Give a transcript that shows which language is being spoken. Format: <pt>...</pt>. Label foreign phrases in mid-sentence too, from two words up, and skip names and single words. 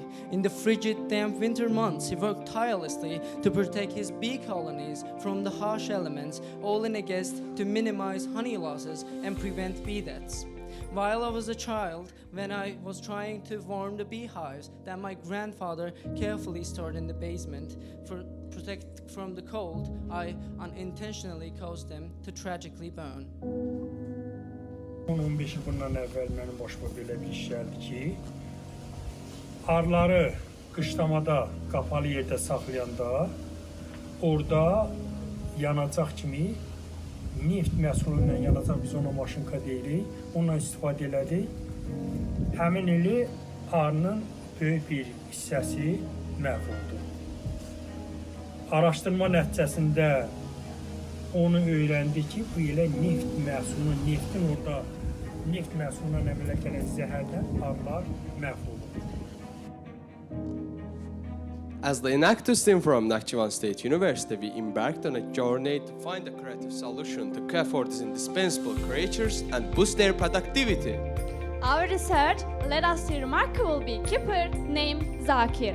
<en>In the frigid, damp winter months, he worked tirelessly to protect his bee colonies from the harsh elements, all in a quest to minimize honey losses and prevent bee deaths. While I was a child, when I was trying to warm the beehives that my grandfather carefully stored in the basement for protect from the cold, I unintentionally caused them to tragically burn.</en> <az>10-15 bundan əvvəl mənim başıma belə bir iş gəldi ki, arıları qışlamada qapalı yerdə saxlayanda orada yanacaq kimi neft məhsulu ilə yanacaq, biz ona maşınka deyirik, ondan istifadə elədik. Həmin ili arının böyük bir hissəsi məhv oldu. Araşdırma nəticəsində onu öyrəndi ki, bu ilə neft məhsulu, neft məhsulundan əmələ gələn zəhərdən arılar məhv olur.</az> <en>As the Enactus team from Nakhchivan State University, we embarked on a journey to find a creative solution to care for these indispensable creatures and boost their productivity. Our research led us to a remarkable beekeeper named Zakir.</en>